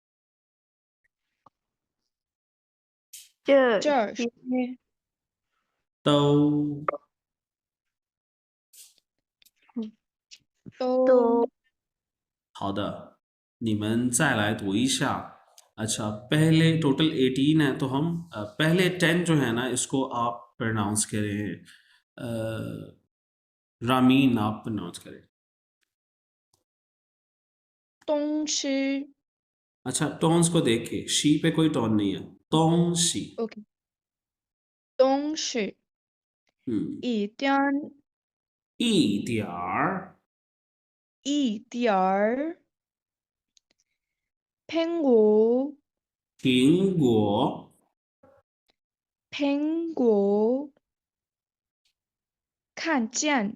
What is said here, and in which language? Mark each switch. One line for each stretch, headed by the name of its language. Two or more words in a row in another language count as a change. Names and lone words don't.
Chinese: 这这些些都，都都好的，你们再来读一下।
Hindi: अच्छा, पहले टोटल 18 है, तो हम पहले 10 जो है ना, इसको आप प्रोनाउंस करें। रामीन, आप प्रोनाउंस करें।
Chinese: 东西
Hindi: अच्छा, टोन्स को देख के, शी पे कोई टोन नहीं है,
Chinese: 东西. ，OK，东西一点儿一点儿，一点儿，苹果苹果，苹果看见